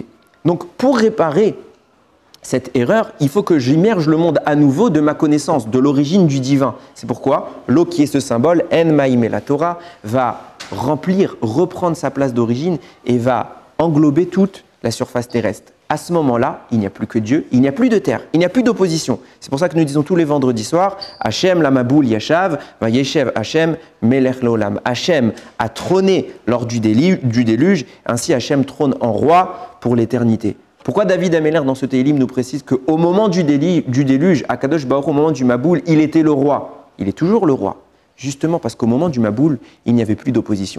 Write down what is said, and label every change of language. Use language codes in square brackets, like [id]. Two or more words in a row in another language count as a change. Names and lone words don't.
[fr] Donc pour réparer cette erreur, il faut que j'immerge le monde à nouveau de ma connaissance, de l'origine du divin. C'est pourquoi l'eau qui est ce symbole, En Maïm et la Torah, va remplir, reprendre sa place d'origine et va englober toute la surface terrestre. À ce moment-là, il n'y a plus que Dieu, il n'y a plus de terre, il n'y a plus d'opposition. C'est pour ça que nous disons tous les vendredis soirs, [he] השם למבול ישב, וישב השם מלך לעולם. [fr] Hachem a trôné lors du déluge, ainsi Hachem trône en roi pour l'éternité. Pourquoi David Améler dans ce Télim nous précise qu'au moment du déluge, à Kadosh Baruch, au moment du Maboul, il était le roi. Il est toujours le roi. Justement parce qu'au moment du Maboul, il n'y avait plus d'opposition.